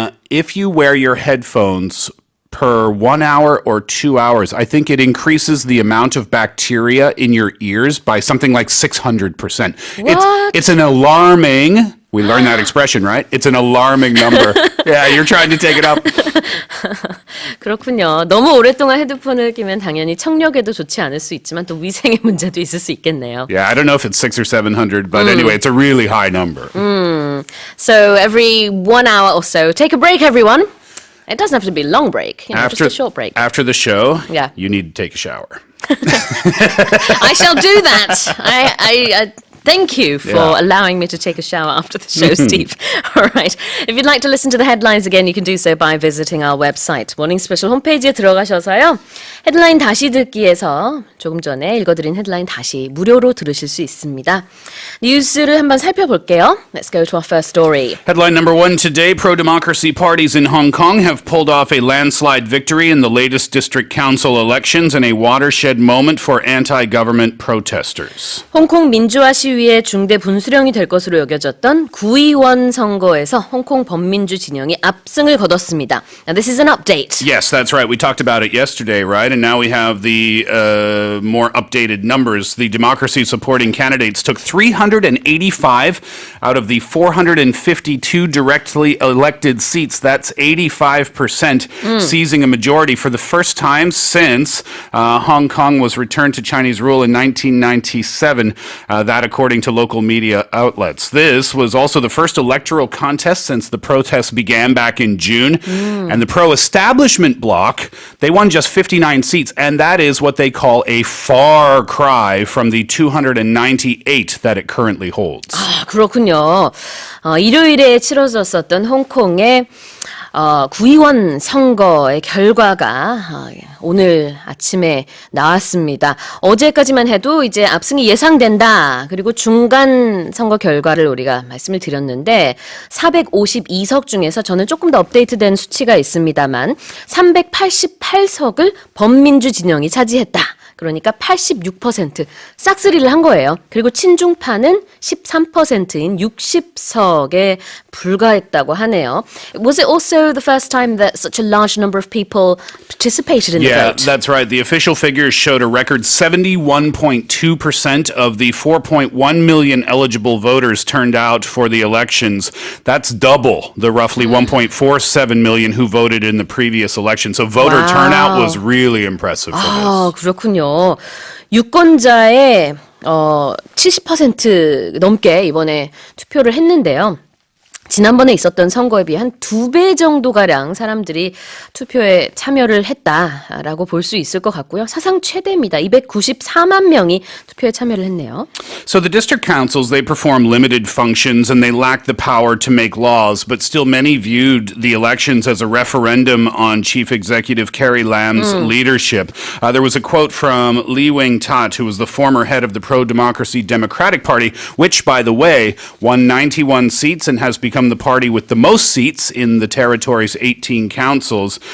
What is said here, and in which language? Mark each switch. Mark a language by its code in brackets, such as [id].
[en] If you wear your headphones per 1 hour or 2 hours, I think it increases the amount of bacteria in your ears by something like 600%. What? It's an alarming, we learned that expression, right? It's an alarming number. Yeah, you're trying to take it up. [ko] 그렇군요. 너무 오랫동안 헤드폰을 끼면 당연히 청력에도 좋지 않을 수 있지만 또 위생의 문제도 있을 수 있겠네요. [en] Yeah, I don't know if it's 600 or 700, but anyway, it's a really high number. So every 1 hour or so, take a break, everyone. It doesn't have to be a long break, just a short break. After the show, Yeah. you need to take a shower. I shall do that. I thank you for allowing me to take a shower after the show, Steve. All right. If you'd like to listen to the headlines again, you can do so by visiting our website. [ko] 모닝 스페셜 홈페이지에 들어가셔서요. 헤드라인 다시 듣기에서 조금 전에 읽어드린 헤드라인 다시 무료로 들으실 수 있습니다. 뉴스를 한번 살펴볼게요. [en] Let's go to our first story. Headline number 1 today, pro-democracy parties in Hong Kong have pulled off a landslide victory in the latest district council elections in a watershed moment for anti-government protesters. [ko] 홍콩 민주화 시위의 중대 분수령이 될 것으로 여겨졌던 구의원 선거에서 홍콩 범민주 진영이 압승을 거뒀습니다. [en] Now this is an update. Yes, that's right. We talked about it yesterday, right? And now we have the more updated numbers. The democracy-supporting candidates took 385 out of the 452 directly elected seats. That's 85%, seizing a majority for the first time since Hong Kong was returned to Chinese rule in 1997. That according to local media outlets. This was also the first electoral contest since the protests began back in June. And the pro-establishment bloc, they won just 59 seats, and that is what they call a far cry from the 298 that it currently holds. [ko] 아, 그렇군요. 일요일에 치러졌었던 홍콩의 구의원 선거의 결과가 오늘 아침에 나왔습니다. 어제까지만 해도 이제 압승이 예상된다. 그리고 중간 선거 결과를 우리가 말씀을 드렸는데 452석 중에서 저는 조금 더 업데이트된 수치가 있습니다만 388석을 범민주 진영이 차지했다. 그러니까 86% 싹쓸이를 한 거예요. 그리고 친중파는 13%인 60석에 불과했다고 하네요. [en] Was it also the first time that such a large number of people participated in the vote? Yeah, that's right. The official figures showed a record 71.2% of the 4.1 million eligible voters turned out for the elections. That's double the roughly 1.47 million who voted in the previous election. So voter turnout was really impressive for this. [ko] 그렇군요. 유권자의 70% 넘게 이번에 투표를 했는데요. 지난번에 있었던 선거에 비해 한 2배 정도가량 사람들이 투표에 참여를 했다라고 볼 수 있을 것 같고요. 사상 최대입니다. 294만 명이 투표에 참여를 했네요. [en] So the district councils, they perform limited functions and they lack the power to make laws, but still many viewed the elections as a referendum on Chief Executive Carrie Lam's leadership. There was a quote from Lee Wing-tat, who was the former head of the pro-democracy Democratic Party, which, by the way, won 91 seats and has become the party with the most seats in the territory's 18 councils.